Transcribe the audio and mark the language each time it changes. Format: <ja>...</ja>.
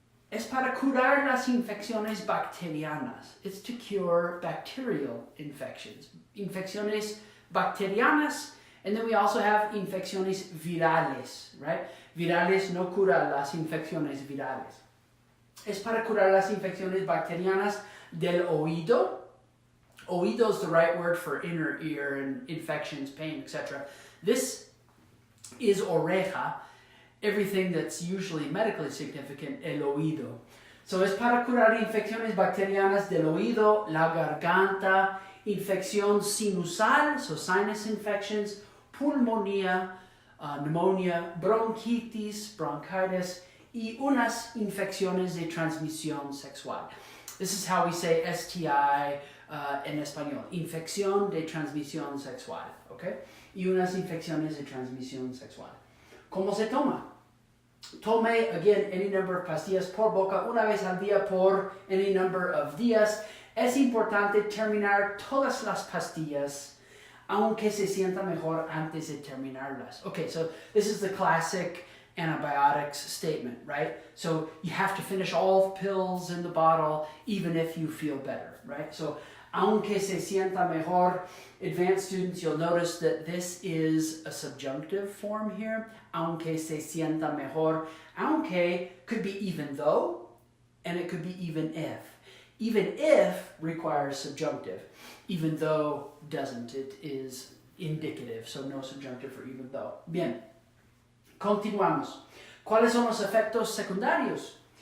<es>Es para curar las infecciones bacterianas.</es> <en>It's to cure bacterial infections.</en> <es>Infecciones bacterianas,</es> <en>and then we also have</en> <es>infecciones virales, right? Virales no cura las infecciones virales. Es para curar las infecciones bacterianas del oído.</es> <en>Oído is the right word for inner ear and infections, pain, etc. This is oreja. Everything that's usually medically significant, el oído.</en> <es>So es para curar infecciones bacterianas del oído, la garganta, infección sinusal,</es> <en>so sinus infections,</en> <es>pulmonía,</es> <en>pneumonia,</en> <es>bronquitis,</es> <en>bronchitis,</en> <es>y unas infecciones de transmisión sexual.</es> <en>This is how we say STI en español,</en> <es>infección de transmisión sexual,</es> <en>okay?</en> <es>Y unas infecciones de transmisión sexual. ¿Cómo se toma? Tome, again,</es> <en>any number of</en> <es>pastillas por boca una vez al día por any number of días. Es importante terminar todas las pastillas aunque se sienta mejor antes de terminarlas.</es> <en>Okay, so this is the classic antibiotics statement, right? So you have to finish all pills in the bottle even if you feel better, right? So</en> <es>aunque se sienta mejor,</es> <en>advanced students, you'll notice that this is a subjunctive form here.</en> <es>Aunque se sienta mejor.</es> <en>Aunque could be even though, and it could be even if. Even if requires subjunctive. Even though doesn't. It is indicative, so no subjunctive for even though.</en> <es>Bien. Continuamos. ¿Cuáles son los efectos secundarios?</es>